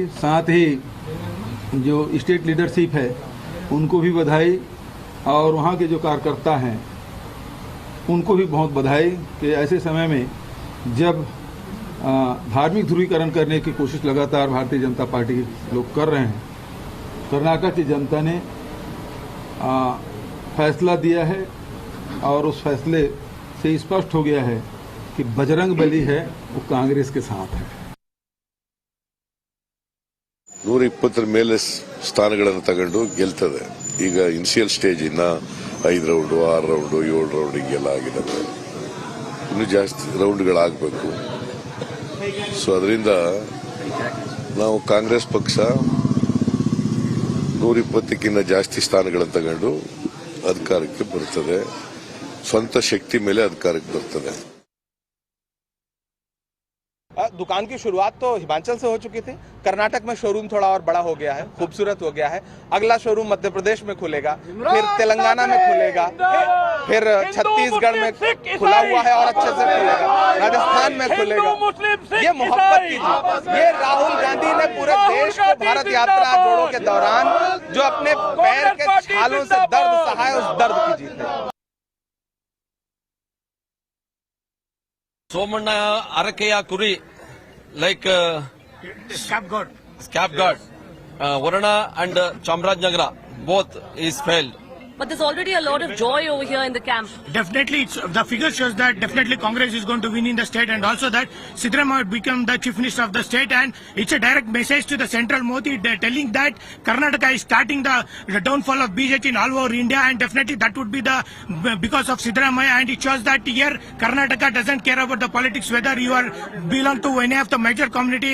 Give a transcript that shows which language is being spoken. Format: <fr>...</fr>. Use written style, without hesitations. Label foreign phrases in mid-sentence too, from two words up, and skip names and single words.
<hi>साथ ही जो स्टेट लीडरशिप है उनको भी बधाई और वहाँ के जो कार्यकर्ता हैं उनको भी बहुत बधाई कि ऐसे समय में जब धार्मिक ध्रुवीकरण करने की कोशिश लगातार भारतीय जनता पार्टी के लोग कर रहे हैं, कर्नाटक की जनता ने फैसला दिया है और उस फैसले से स्पष्ट हो गया है कि बजरंग बली है वो कांग्रेस के साथ है।</hi> <kn>120 ಮೇಲೆ ಸ್ಥಾನಗಳನ್ನು ತಗೊಂಡು ಗೆಲ್ತದೆ। ಈಗ</kn> <en>initial stage</en> <kn>ಇನ್ನ 5 ರೌಂಡ್ 6 ರೌಂಡ್ 7 ರೌಂಡ್ ಹಿಂಗೆಲ್ಲ ಆಗಿದ್ದಾವೆ, ಇನ್ನು ಜಾಸ್ತಿ ರೌಂಡ್ಗಳಾಗಬೇಕು। ಸೊ ಅದರಿಂದ ನಾವು ಕಾಂಗ್ರೆಸ್ ಪಕ್ಷ 120ಕ್ಕಿಂತ ಜಾಸ್ತಿ ಸ್ಥಾನಗಳನ್ನು ತಗೊಂಡು ಅಧಿಕಾರಕ್ಕೆ ಬರ್ತದೆ, ಸ್ವಂತ ಶಕ್ತಿ ಮೇಲೆ ಅಧಿಕಾರಕ್ಕೆ ಬರ್ತದೆ।</kn> <hi>दुकान की शुरुआत तो हिमाचल से हो चुकी थी। कर्नाटक में शोरूम थोड़ा और बड़ा हो गया है, खूबसूरत हो गया है। अगला शोरूम मध्य प्रदेश में खुलेगा, फिर तेलंगाना में खुलेगा, फिर छत्तीसगढ़ में खुला हुआ है और अच्छे से खुलेगा, राजस्थान में खुलेगा। ये मोहब्बत की जीत, ये राहुल गांधी ने पूरे देश को भारत यात्रा जोड़ों के दौरान जो अपने पैर के छालों से दर्द सहा है, उस दर्द की जीत है।</hi> <kn>ಸೋಮಣ್ಣ ಅರಕೆಯ ಕುರಿ</kn> <en>like scapegoat Varana and Chamarajanagar both is failed. But there's already a lot of joy over here in the camp. Definitely, the figure shows that definitely Congress is going to win in the state, and also that Siddaramaiah will become the chief minister of the state, and it's a direct message to the central Modi telling that Karnataka is starting the downfall of BJP in all over India, and definitely that would be the because of Siddaramaiah, and it shows that here Karnataka doesn't care about the politics whether you are belong to any of the major community.</en>